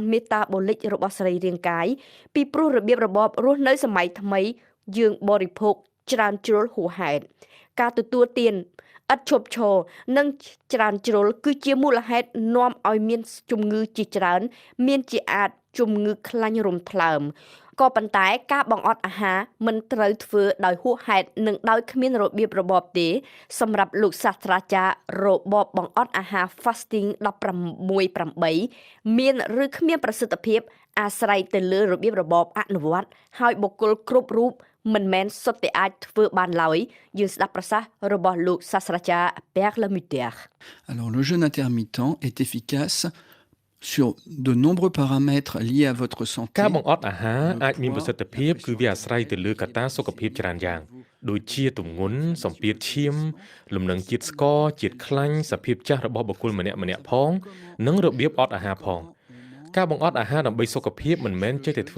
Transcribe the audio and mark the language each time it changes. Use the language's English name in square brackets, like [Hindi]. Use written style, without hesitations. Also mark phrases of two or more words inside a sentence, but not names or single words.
[Khmer] មេតាបូលិករបស់សរីរាង្គកាយពីព្រោះរបៀបរបបរស់នៅសម័យថ្មីយើងបរិភោគច្រើនជ្រុលហួសហេតុការទទួលទានឥតឈប់ឈរនិងច្រើនជ្រុលគឺជាមូលហេតុនាំឲ្យមានជំងឺជាច្រើនមានជាអាចជំងឺខ្លាញ់រំថ្លើមក៏ប៉ុន្តែការបង្អត់អាហារមិនត្រូវធ្វើដោយហួសហេតុនិងដោយគ្មានរបៀបរបបទេសម្រាប់លោកសាស្ត្រាចារ្យរបបបង្អត់អាហារ fasting 16-8មានឬគ្មានប្រសិទ្ធភាពអាស្រ័យទៅលើរបៀបរបបអនុវត្តហើយបុគ្គលគ្រប់រូបមិនមែនសុទ្ធតែអាចធ្វើបានឡើយយើងស្ដាប់ប្រសាសន៍របស់លោកសាស្ត្រាចារ្យ Perlemutter. [French] Alors le jeûne intermittent est efficace sur de nombreux paramètres liés à votre santé [Khmer] ការបង្អត់អាហារអាចមានប្រសិទ្ធភាពគឺវាអាស្រ័យទៅលើកត្តាសុខភាពច្រើនយ៉ាងដូចជាទម្ងន់សម្ពាធឈាមលំនឹងជាតិស្ករជាតិខ្លាញ់សភាពចាស់របស់បុគ្គលម្នាក់ៗផងនិងរបៀបអត់អាហារផងការបង្អត់អាហារដើម្បីសុខភាពមិនមែនចេះតែធ្វើ